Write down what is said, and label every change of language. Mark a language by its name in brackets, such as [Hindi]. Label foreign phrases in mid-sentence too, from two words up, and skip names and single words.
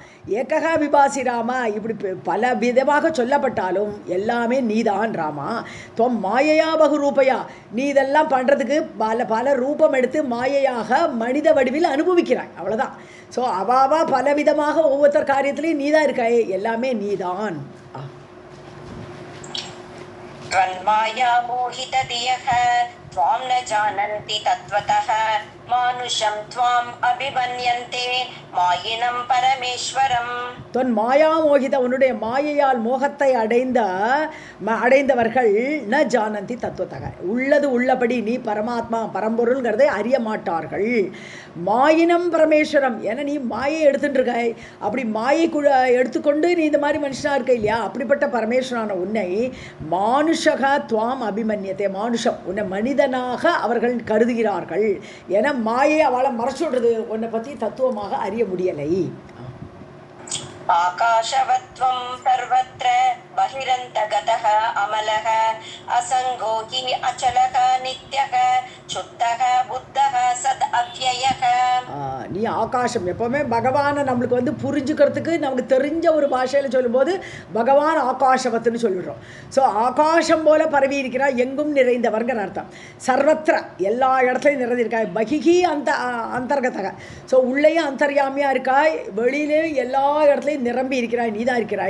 [Sanskrit] एकः विभासी राम, [Tamil] இப்படி பல விதமாக சொல்லப்பட்டாலும் எல்லாமே நீதான் ராமா. [Sanskrit] त्वं मायया बहु रूपया, [Tamil] நீ இதெல்லாம் பண்ணுறதுக்கு பல ரூபம் எடுத்து மாயையாக மனித வடிவில் அனுபவிக்கிறாய், அவ்வளோதான். ஸோ அவாவா பல விதமாக ஒவ்வொருத்தர் காரியத்துலேயும் நீதான் இருக்காயே, எல்லாமே நீதான். [Sanskrit] त्वन्माया मोहितधियः त्वां न जानन्ति तत्त्वतः मानुषं त्वाम् अभिमन्यन्ते मायिनं परमेश्वरम्. त्वन्माया मोहित, [Tamil] உன்னுடைய மாயையால் மோகத்தை அடைந்தவர்கள் [Sanskrit] न जानन्ति तत्त्वतः, [Tamil] உள்ளது உள்ளபடி நீ பரமாத்மா பரம்பொருள்ங்கிறதை அறிய மாட்டார்கள். [Sanskrit] मायिनं परमेश्वरम्, [Tamil] ஏன்னா நீ மாயை எடுத்துட்டு இருக்காய், அப்படி மாயை எடுத்துக்கொண்டு நீ இந்த மாதிரி மனுஷனாக இருக்க இல்லையா, அப்படிப்பட்ட பரமேஸ்வரான உன்னை [Sanskrit] मानुषं त्वाम् अभिमन्यन्ते, [Tamil] மானுஷம் உன்னை மனிதனாக அவர்கள் கருதுகிறார்கள். ஏன்னா மாயை அவளை மறைச்சுடுறது, உன்னை பற்றி தத்துவமாக அறிய முடியலை. [Sanskrit] आकाशवत्वं सर्वत्र बहिरन्तगतः अमलः असङ्गो हि अचलः नित्यः शुद्धः बुद्धः सद् अव्ययः. [Tamil] நீ ஆகாசம், எப்போவுமே பகவானை நம்மளுக்கு வந்து புரிஞ்சுக்கிறதுக்கு நமக்கு தெரிஞ்ச ஒரு பாஷையில் சொல்லும்போது பகவான் ஆகாசவத்துன்னு சொல்லிடுறோம். ஸோ ஆகாசம் போல பரவி இருக்கிறாய், எங்கும் நிறைந்தவர்ங்கிற அர்த்தம். சர்வத்திர, எல்லா இடத்துலையும் நிறைந்திருக்காய். [Sanskrit] बहिः अन्तर्गतः, [Tamil] ஸோ உள்ளேயும் அந்தர்யாமியாக இருக்காய், வெளியிலேயும் எல்லா இடத்துலையும் நிரம்பி இருக்கிறாய், நீதான் இருக்கிறாய்.